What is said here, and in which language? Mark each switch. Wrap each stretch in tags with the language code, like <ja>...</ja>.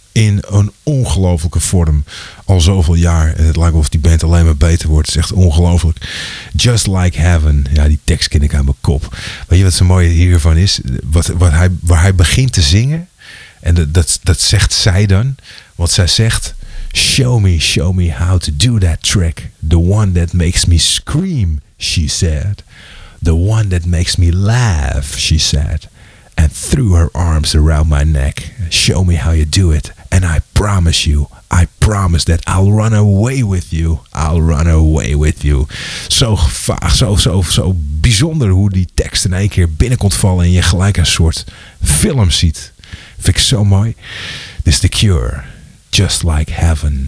<nl>In een ongelofelijke vorm. Al zoveel jaar. En het lijkt alsof die band alleen maar beter wordt. Het is echt ongelooflijk. Just Like Heaven. Ja, die tekst ken ik aan mijn kop. Weet je wat zo mooi hiervan is? Waar hij begint te zingen. En dat zegt zij dan. Want zij zegt...</nl> <en>Show me how to do that trick. The one that makes me scream, she said. The one that makes me laugh, she said. And threw her arms around my neck. Show me how you do it. And I promise you. I promise that I'll run away with you. I'll run away with you.</en> <nl>Zo vaag, zo bijzonder hoe die tekst in één keer binnenkomt vallen. En je gelijk een soort film ziet. Vind ik zo mooi.</nl> <en>This is The Cure.</en> <nl>Just Like Heaven.</nl>